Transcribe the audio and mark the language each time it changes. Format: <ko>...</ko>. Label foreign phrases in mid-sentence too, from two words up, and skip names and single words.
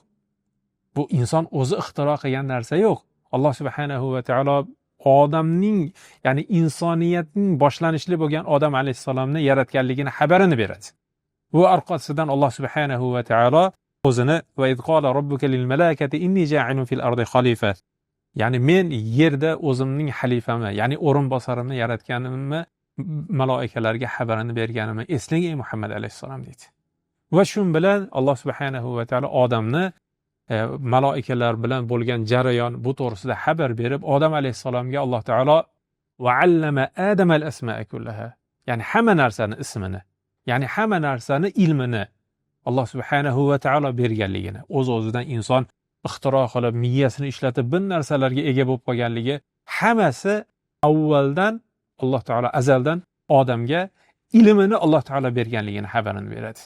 <uz>Bu inson o'zi ixtiro qilgan narsa yo'q. Alloh subhanahu va taolo odamning, ya'ni insoniyatning boshlanishli bo'lgan odam alayhisalomni yaratganligini xabarini beradi. Bu orqasidan Alloh subhanahu va taolo o'zini</uz> <ar>وإذ قال ربك للملائكة إني جاعل في الأرض خليفة,</ar> <uz>ya'ni men yerda o'zimning xalifamni, ya'ni o'rinbosarimni yaratganimni malaikalarga xabarini berganimni eslang ey Muhammad alayhisalom deydi. Va shu bilan Alloh subhanahu va taolo odamni malaikalar bilan bo'lgan jarayon bu to'g'risida xabar berib, odam alayhisalomga Alloh taolo</uz> <ar>وعلم آدم الأسماء كلها,</ar> <uz>ya'ni hamma narsani ismini, ya'ni hamma narsani ilmini Alloh subhanahu va taolo berganligini, o'z-o'zidan inson ixtiro qilib, miyasini ishlatib bir narsalarga ega bo'lib qolganligi hammasi avvaldan Alloh taolo azaldan odamga ilmini Alloh taolo berganligini xabarini beradi.</uz>